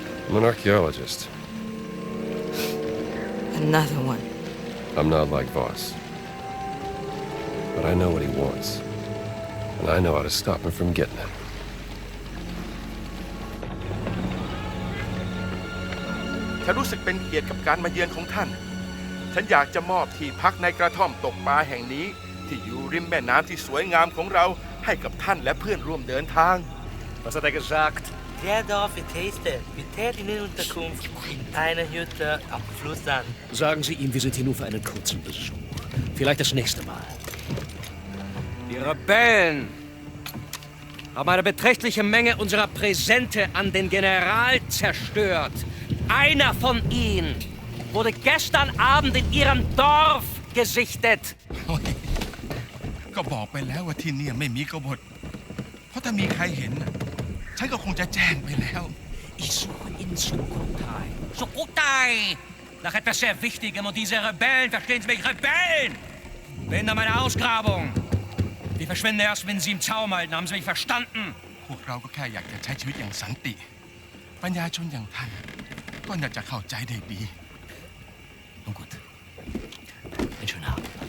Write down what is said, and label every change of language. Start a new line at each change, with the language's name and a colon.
English: I'm an archaeologist. Another one. I'm not like Voss. But I know what he wants. And I know how to stop him from getting it.
Thai: ฉันรู้สึกเป็นเกียรติกับการมาเยือนของท่าน ฉันอยากจะมอบที่พักในกระท่อมตกปลาแห่งนี้ที่อยู่ริมแม่น้ำที่สวยงามของเราให้กับท่านและเพื่อนร่วมเดินทาง
German: Was hat gesagt? Der Dorf Taste. Wir täten in Unterkunft in einer Hütte am Fluss an. Sagen Sie ihm, wir sind hier nur für einen kurzen Besuch. Vielleicht das nächste Mal. Die Rebellen haben eine beträchtliche Menge unserer Präsente an den General zerstört. Einer von ihnen wurde gestern Abend in Ihrem Dorf gesichtet.
Thai: ก็บอกไปแล้วว่าที่นี่ไม่มีกบฏ เพราะถ้ามีใครเห็นน่ะฉันก็คงจะแจ้งไปแล้ว
German: Ich suche in Sukhothai. Sukhothai! Nach etwas sehr Wichtigem und diese Rebellen, verstehen Sie mich, Rebellen! Behindern meine Ausgrabung! Die verschwinden erst, wenn sie im Zaum halten, haben Sie mich verstanden?
Thai: พวกเราก็แค่อยากจะใช้ชีวิตอย่างสันติปัญญาชนอย่างท่านก็น่าจะเข้าใจได้ดี
German: Nun gut. Einen schönen Abend.